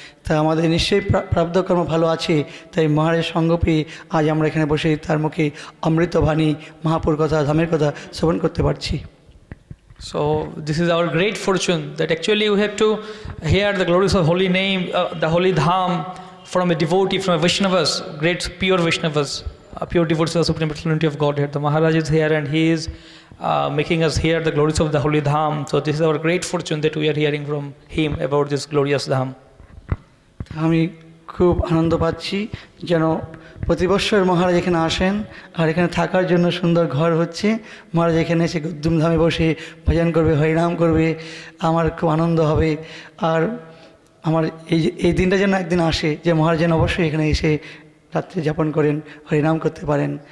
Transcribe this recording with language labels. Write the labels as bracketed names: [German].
[Bangla] তা আমাদের নিশ্চয়ই প্রারব্ধকর্ম ভালো আছে, তাই মহারাজের সঙ্গ পেয়ে আজ আমরা এখানে বসে তার মুখে অমৃতবাণী মহাপুর কথা, ধামের কথা শ্রবণ করতে পারছি। [English] So this is our great fortune, that actually we have to hear the glories of holy name, the holy Dham, from a devotee, from a Vaishnavas, great pure Vaishnavas, pure devotees of the Supreme Personality of Godhead. The Maharaj is here and he is making us hear the glories of the holy Dham. So this is our great fortune that we are hearing from him about this glorious Dham. [Bangla] আমি খুব আনন্দ পাচ্ছি যেন প্রতি বৎসর মহারাজ এখানে আসেন আর এখানে থাকার জন্য সুন্দর ঘর হচ্ছে। মহারাজ এখানে এসে ধুমধামে বসে ভজন করবে, হরিনাম করবে, আমার খুব আনন্দ হবে। আর আমার এই দিনটা যেন একদিন আসে যে মহারাজ যেন অবশ্যই এখানে এসে রাত্রি যাপন করেন, হরিনাম করতে পারেন।